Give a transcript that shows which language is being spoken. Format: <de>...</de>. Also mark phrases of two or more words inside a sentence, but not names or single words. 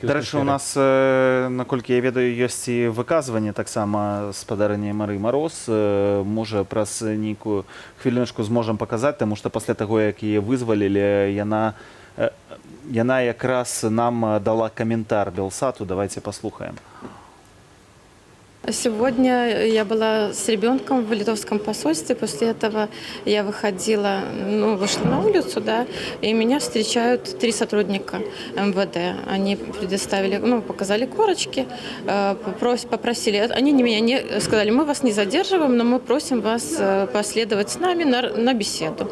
<be>Дарэчы, у нас, наколькі я ведаю, ёсць і выказванне таксама спадарыні Марыі Мароз. Можа, праз нейкую хвіліначку зможам паказаць, таму што пасля таго, як яе вызвалілі, яна якраз нам дала каментар Белсату. Давайте послухаем.</be> <ru>Сегодня я была с ребенком в литовском посольстве. После этого я вышла на улицу, да, и меня встречают 3 сотрудника МВД. Они предоставили, показали корочки, попросили, они меня не сказали, мы вас не задерживаем, но мы просим вас последовать с нами на беседу.</ru>